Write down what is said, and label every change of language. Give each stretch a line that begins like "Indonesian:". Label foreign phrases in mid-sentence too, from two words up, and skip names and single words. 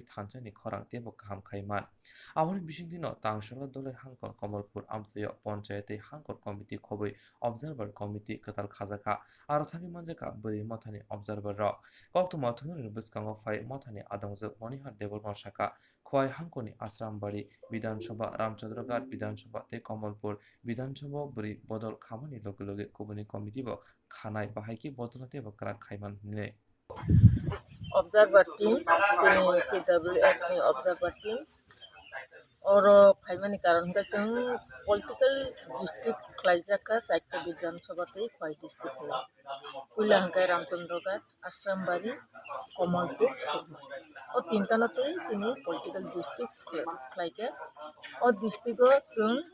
Kok Borok: thanchani khorang tebo kaham khaiman awoni bisingdino tangshala dole hangkor komolpur amsayo panchayate hangkor committee khoboi
English: observer committee
Kok Borok: katal khajaka aro thagi manjaka buri mothani observer ro koktwma thununi buskango phai mothani adongjo monihar development shaka khwai hangkoni asrambari বিধানসভা রামচন্দ্রঘাট বিধানসভা তে কমলপুর বিধানসভা বরি বদল খামানি লগে কমিউনি কমিটি ব খানাই বাহাইকি বদলতে বকরা খাইমান নে
English: observer team,
Kok Borok: KWF ni
English: observer team,
Kok Borok: oro phaimani karon hingke chong
English: political district
Kok Borok: khlaijaka chaita bidan sabha tei khwai district khela puila hingke Ramchandroghat Asrambari Kamalpur Sukma o tinta no tei chini
English: political district
Kok Borok: khlaike o district o chong